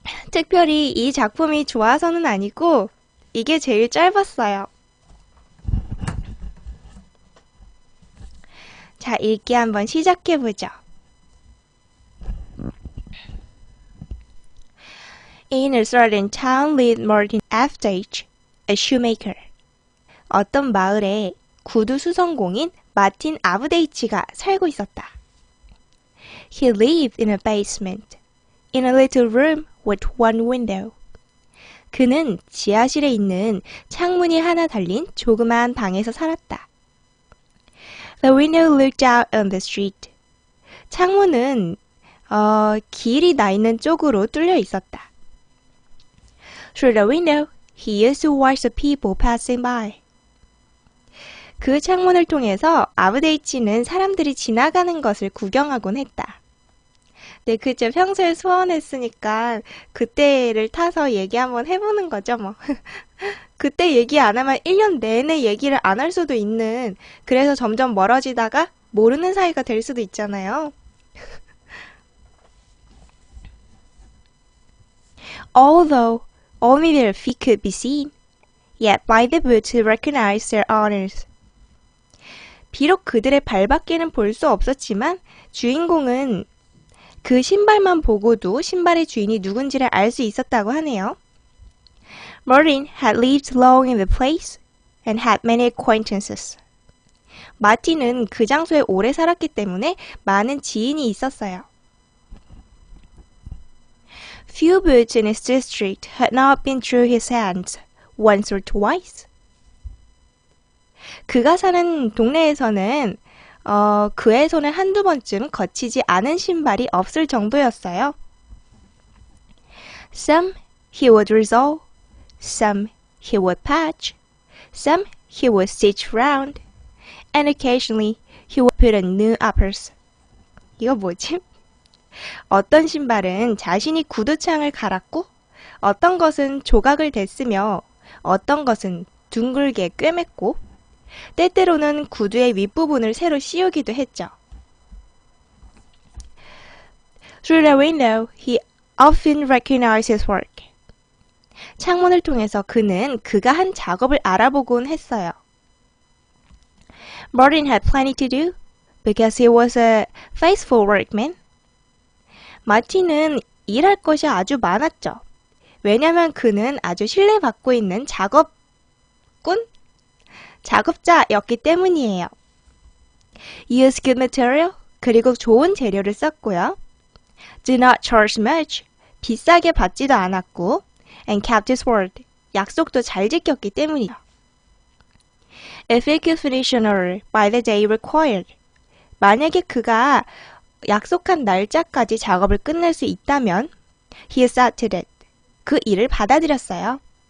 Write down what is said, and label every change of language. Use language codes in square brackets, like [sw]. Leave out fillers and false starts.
[ko] 특별히 이 작품이 좋아서는 아니고 이게 제일 짧았어요. 자, 읽기 한번 시작해보죠. [en] In a certain town lived Martin F.H., a shoemaker. [ko] 어떤 마을에 구두 수선공인 마틴 아브데이치가 살고 있었다. [en] He lived in a basement, in a little room with one window. [ko] 그는 지하실에 있는 창문이 하나 달린 조그마한 방에서 살았다. [en] The window looked out on the street. [ko] 창문은 길이 나 있는 쪽으로 뚫려 있었다. [en] Through the window, he used to watch the people passing by. [ko] 그 창문을 통해서 아브데이치는 사람들이 지나가는 것을 구경하곤 했다. 네, 그죠. 평소에 소원했으니까 그때를 타서 얘기 한번 해보는 거죠, 뭐. 그때 얘기 안 하면 1년 내내 얘기를 안 할 수도 있는, 그래서 점점 멀어지다가 모르는 사이가 될 수도 있잖아요. [en] Although only their feet could be seen, yet by the boots he recognized their owners. [ko] 비록 그들의 발밖에는 볼 수 없었지만 주인공은 그 신발만 보고도 신발의 주인이 누군지를 알 수 있었다고 하네요. [en] Martin had lived long in the place and had many acquaintances. [ko] 마틴은 그 장소에 오래 살았기 때문에 많은 지인이 있었어요. [en] Few boots in his district had not been through his hands once or twice. [ko] 그가 사는 동네에서는 그의 손을 한두 번쯤 거치지 않은 신발이 없을 정도였어요. [en] Some he would resolve, some he would patch, Some he would stitch round, and occasionally he would put on new uppers. [ko] 이거 뭐지? 어떤 신발은 자신이 구두창을 갈았고, 어떤 것은 조각을 댔으며, 어떤 것은 둥글게 꿰맸고, 때때로는 구두의 윗부분을 새로 씌우기도 했죠. [en] Through the window, he often recognized his work. [ko] 창문을 통해서 그는 그가 한 작업을 알아보곤 했어요. [en] Martin had plenty to do because he was a faithful workman. [ko] 마틴은 일할 것이 아주 많았죠. 왜냐면 그는 아주 신뢰받고 있는 작업자였기 때문이에요. [en] He used good material, [ko] 그리고 좋은 재료를 썼고요. [en] Did not charge much, [ko] 비싸게 받지도 않았고, [en] and kept his word, [ko] 약속도 잘 지켰기 때문이죠. [en] If he could finish an order by the day required, [ko] 만약에 그가 약속한 날짜까지 작업을 끝낼 수 있다면, [en] he accepted it, [ko] 그 일을 받아들였어요.